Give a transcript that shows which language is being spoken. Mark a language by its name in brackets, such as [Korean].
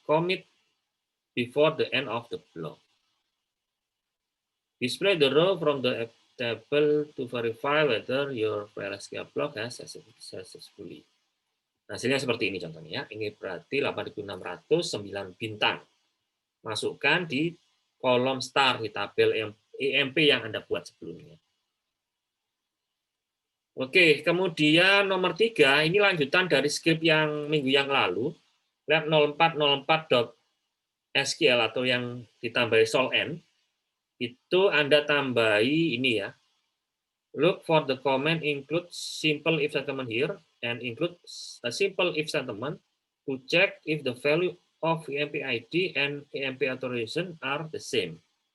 [English] Commit before the end of the block. Display the row from the table to verify whether your PLSQL block has successfully. [Indonesian] Hasilnya seperti ini contohnya ya. Ini berarti 8.609 bintang. Masukkan di kolom star di tabel EMP yang Anda buat sebelumnya. Oke, kemudian nomor 3, ini lanjutan dari script yang minggu yang lalu, lab0404.sql atau yang ditambahi soln, itu Anda tambahi ini ya. [English] Look for the command include simple if statement here and include a simple if statement to check if the value of EMP ID and EMP authorization are the same.